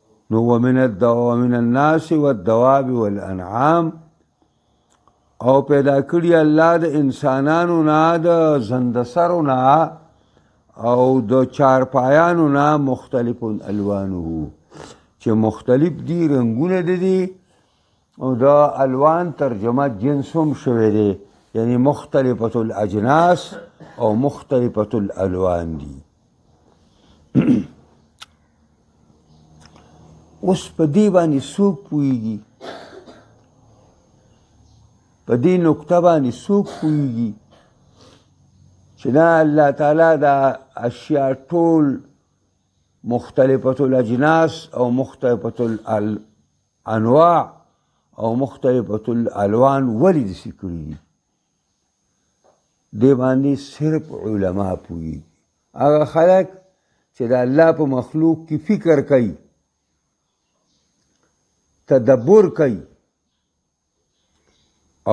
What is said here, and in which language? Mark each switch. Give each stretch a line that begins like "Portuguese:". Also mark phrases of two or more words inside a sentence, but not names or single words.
Pashto: نو
Arabic: ومن الناس والدواب والانعام
Pashto: او پیدا کړی الله د انسانانو نه د زندسرو نه او د چارپایانو نه
Arabic: مختلف الوانه
Pashto: چې مختلف دي رنگونه دي او دا الوان ترجمه جنس هم شوی دی یعنی
Arabic: مختلفة الاجناس
Pashto: او
Arabic: مختلفة الالوان
Pashto: دي اوس په دې باندې څوک پوهېږي په دې نکته باندې څوک پوهېږي چې نه الله تعالی دا اشیاء ټول
Arabic: مختلفة الاجناس
Pashto: او
Arabic: مختلفة الانواع
Pashto: او
Arabic: مختلفة الالوان
Pashto: ولې داسې کړي دي دې باندې صرف علما پوهېږي هغه خلک چې د الله په مخلوق کې فکر کوي تدبر کوي او